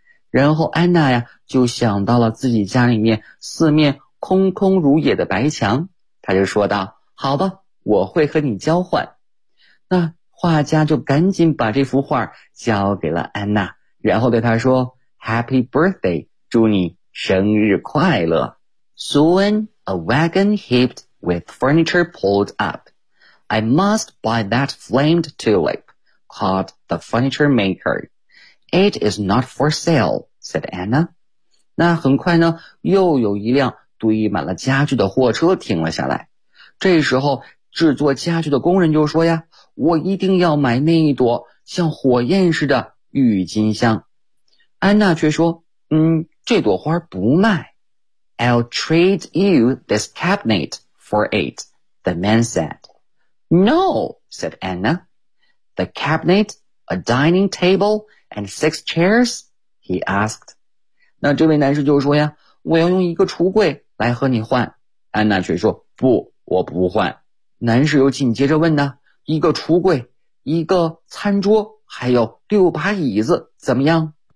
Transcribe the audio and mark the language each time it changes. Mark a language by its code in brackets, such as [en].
[zh] 然后安娜呀，就想到了自己家里面四面空空如也的白墙。她就说道，好吧，我会和你交换。那画家就赶紧把这幅画交给了安娜，然后对她说， Happy birthday, 祝你生日快乐。 [en] Soon a wagon heaped with furniture pulled up. I must buy that flamed tulip, called the furniture maker. It is not for sale, said Anna. [zh] 那很快呢，又有一辆堆满了家具的货车停了下来。这时候制作家具的工人就说呀，我一定要买那一朵像火焰似的郁金香。安娜却说，嗯，这朵花不卖。 [en] I'll trade you this cabinet for it, the man said. No, said Anna. The cabinet, a dining table, and 6 chairs, he asked. [zh] 那这位男士就说呀，我要用一个橱柜来和你换。安娜却说，不，我不换。男士又紧接着问呢，一个橱柜，一个餐桌，还有六把椅子，怎么样？